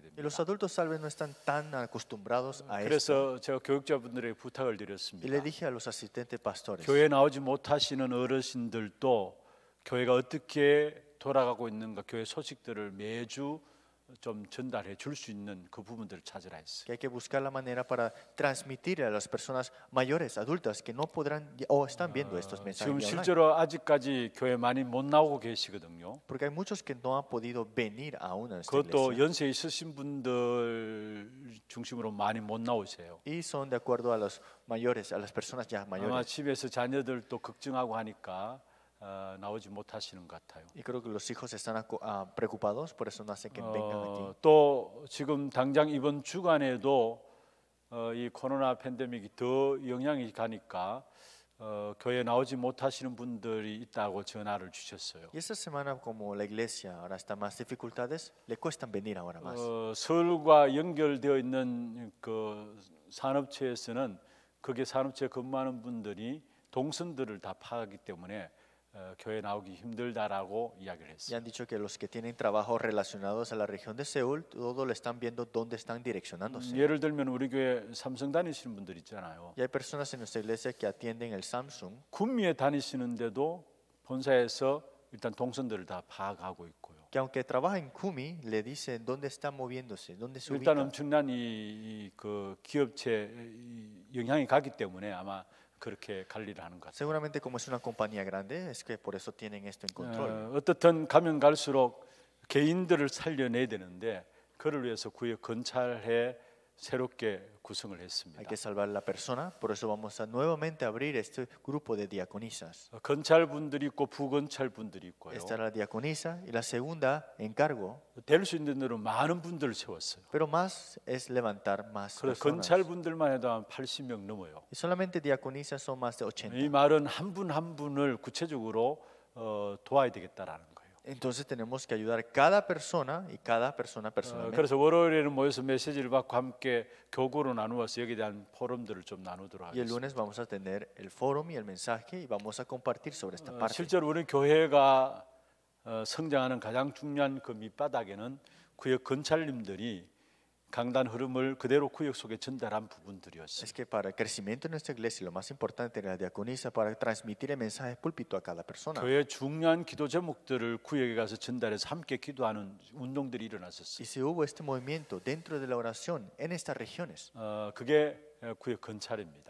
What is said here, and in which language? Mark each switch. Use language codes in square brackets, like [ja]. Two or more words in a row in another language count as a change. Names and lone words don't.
[es] Y [ko] 됩니다. [es] los adultos tal vez no están tan acostumbrados a esto. [ko] 그래서 제가 교육자분들에게 부탁을 [es] Y le [ko] 드렸습니다. [es] dije a los asistentes pastores, [ko] 교회 나오지 못하시는 어르신들도 교회가 어떻게 돌아가고 있는가, 교회 소식들을 매주 좀 전달해 줄 수 있는 그 부분들을 찾으라 했어요. [es] que hay que buscar la manera para transmitir a las personas mayores, adultas, que no podrán o están viendo estos mensajes [ko] 지금 [es] vía online. [ko] 실제로 아직까지 교회 많이 못 나오고 계시거든요. [es] Porque hay muchos que no han podido venir aún a esta [ko] 그것도 [es] iglesia. [ko] 연세 있으신 분들 중심으로 많이 못 나오세요. [es] Y son de acuerdo a los mayores, a las personas ya [ko] 아마 [es] mayores. [ko] 집에서 자녀들도 걱정하고 하니까 나오지 못하시는 것 같아요. [es] Y creo que los hijos están preocupados, por eso no hacen que vengan aquí. [ko] 또 지금 당장 이번 주간에도 이 코로나 팬데믹이 더 영향이 가니까 교회 나오지 못하시는 분들이 있다고 전화를 주셨어요. [es] Y esta semana, como la iglesia ahora está más dificultades, le cuestan venir ahora más. [ko] 서울과 연결되어 있는 그 산업체에서는 거기에 산업체에 근무하는 분들이 동선들을 다 파악하기 때문에 교회 나오기 힘들다라고 이야기를 [es] Y [ko] 했어요. [es] han dicho que los que tienen trabajos relacionados a la región de Seúl, todo lo están viendo dónde están direccionándose. [ko] 예를 들면 우리 교회 삼성 다니시는 분들 있잖아요. [es] Y hay personas en nuestra iglesia que atienden el Samsung, [ko] 군미에 다니시는데도 본사에서 일단 동선들을 다 파악하고 있고요. [es] que aunque trabaja en Kumi, le dicen dónde está moviéndose, dónde se [ko] 일단 [es] ubica. [ko] 엄청난 그 기업체 영향이 가기 때문에 아마 그렇게 관리를 하는 것 같아요. [es] Seguramente como es una compañía grande, es que por eso tienen esto en control. [ko] 어떻든 가면 갈수록 개인들을 살려내야 되는데 그를 위해서 구역 건찰해 새롭게 구성을 [es] Hay [ko] 했습니다. [es] que salvar la persona, por eso vamos a nuevamente abrir este grupo de diaconisas. [ko] 건찰분들이 있고 부건찰분들이 있고요. [es] Esta era la diaconisa y la segunda encargo, [ko] 될 수 있는 대로 많은 분들을 세웠어요. [es] pero más es levantar más [ko] 그래서 [es] personas. [ko] 건찰분들만 해도 한 80명 넘어요. [es] Y solamente diaconisas son más de [ko] 이 [es] 80. [ko] 말은 한 분 한 분을 구체적으로 도와야 되겠다라는 거예요. [es] Entonces tenemos que ayudar cada persona y cada persona personalmente. [ko] 그래서 월요일에는 모여서 메시지를 받고 함께 교구로 나누어서 여기에 대한 포럼들을 좀 나누도록 [es] Y el [ko] 하겠습니다. [es] lunes vamos a tener el foro y el mensaje y vamos a compartir sobre esta parte. [ko] 실제로 우리 교회가 성장하는 가장 중요한 그 밑바닥에는 구역 건찰님들이 강단 흐름을 그대로 구역 속에 전달한 부분들이었어요. [es] Es que para el crecimiento de nuestra iglesia lo más importante era la diaconisa para transmitir el mensaje púlpito a cada persona. [ko] 교회의 중요한 기도 제목들을 구역에 가서 전달해서 함께 기도하는 운동들이 [es] Y [ko] 일어났었어요. [es] si hubo este movimiento dentro de la oración en estas regiones, [ko] 그게 구역 건찰입니다.